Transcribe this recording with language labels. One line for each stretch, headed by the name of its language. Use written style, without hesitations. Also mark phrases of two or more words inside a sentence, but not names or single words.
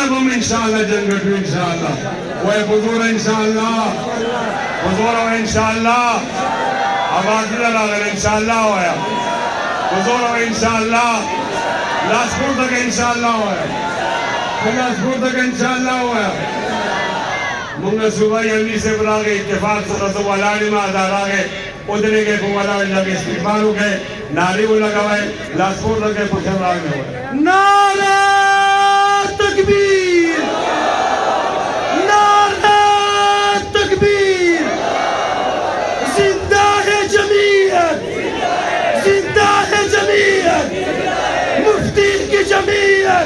Pashto: به هم انشاءالله جنګ ګټو انشاءالله وایه په زوره انشاءالله په زوره وایه انشاءالله آواز نه راغلی انشاءالله وایه په زوره وایه انشاءالله لاس پورته کړه انشاءالله وایه لاس پورته کړه انشاءالله وایه مونږ صوبایي امیر صاحب راغی اتفاق سره زه ولاړ یم دا راغی ودرېږئ په ولاړ لږ استقبال وکړئ نعرې ولګوئ لاس پورته کړئ په خیر راغلی وایه
Urdu: نعرہ تکبیر نعرہ تکبیر زندہ ہے جمعیت زندہ ہے جمعیت مفتی کی جمعیت